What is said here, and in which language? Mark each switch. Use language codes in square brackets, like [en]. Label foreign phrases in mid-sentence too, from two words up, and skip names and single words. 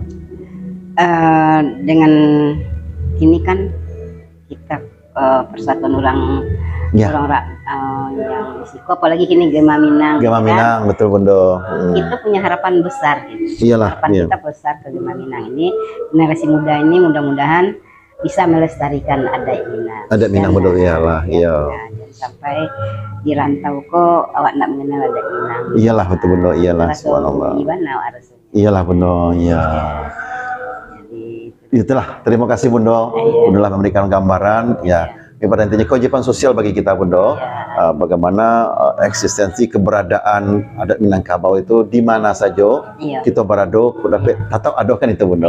[id] dengan ini kan kita persatuan orang Iya. yang risiko, apalagi kini Gema Minang. Gema kan? Minang, betul Bunda. Kita punya harapan besar gitu. Iyalah, Harapan iya. kita besar ke Gema Minang ini, generasi muda ini mudah-mudahan bisa melestarikan adat Minang. Adat Minang, betul, iyalah, iya. Dan sampai di rantau [min] kok awak nak [id] mengenal adat Minang. Iyalah, betul Bunda, iyalah, subhanallah. Iyalah Bunda, iya. Jadi Itulah, terima kasih Bunda, Bunda memberikan gambaran, ya. Pada intinya kewajiban sosial bagi kita Bunda, bagaimana eksistensi keberadaan adat Minangkabau itu di mana saja kita berada, tatap ada kan itu Bunda.